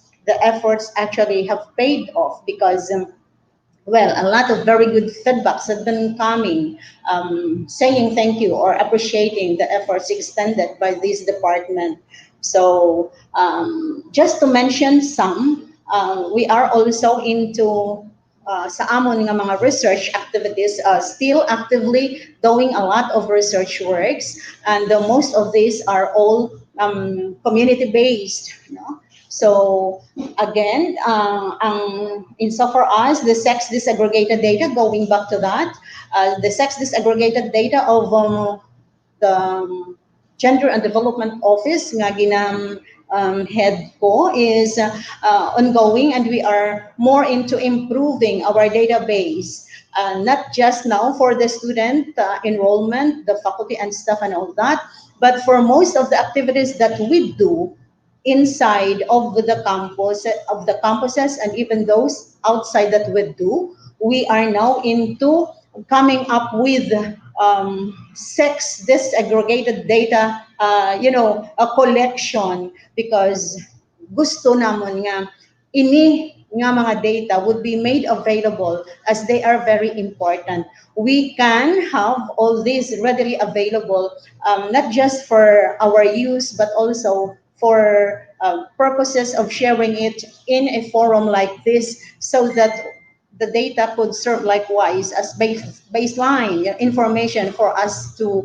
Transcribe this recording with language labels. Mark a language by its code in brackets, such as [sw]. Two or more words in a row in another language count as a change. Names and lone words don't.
[en] The efforts actually have paid off because well, a lot of very good feedbacks have been coming, saying thank you or appreciating the efforts extended by this department. So, just to mention some, we are also into [hil] sa amon nga mga [en] research activities, still actively doing a lot of research works, and most of these are all community based. No? So again, insofar as the sex disaggregated data, going back to that, the sex disaggregated data of the Gender and Development Office [hil] nga ginam [en] head ko is ongoing, and we are more into improving our database, not just now for the student enrollment, the faculty and staff and all that, but for most of the activities that we do inside of the campus, of the campuses, and even those outside that we do, we are now into coming up with sex disaggregated data, a collection, because [hil] gusto namon nga ini nga mga [en] data would be made available, as they are very important. We can have all these readily available, not just for our use, but also for purposes of sharing it in a forum like this, so that the data could serve likewise as baseline information for us